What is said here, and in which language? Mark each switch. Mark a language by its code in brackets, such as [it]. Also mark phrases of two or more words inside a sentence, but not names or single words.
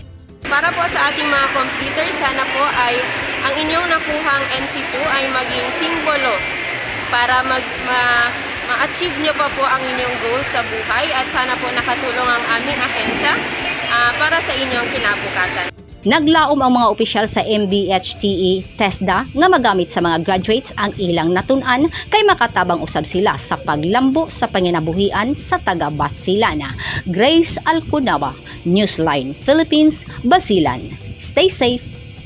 [tl] Para po sa ating mga completers, sana po ay ang inyong nakuhang NC2 ay maging simbolo para ma-achieve nyo pa po ang inyong goals sa buhay at sana po nakatulong ang aming ahensya para sa inyong kinabukasan. [ceb] Naglaom ang mga opisyal sa MBHTE TESDA nga magamit sa mga graduates ang ilang natun-an kay makatabang usab sila sa paglambo sa panginabuhian sa taga Basilan. Grace Alcunawa, Newsline Philippines, Basilan. [en] Stay safe.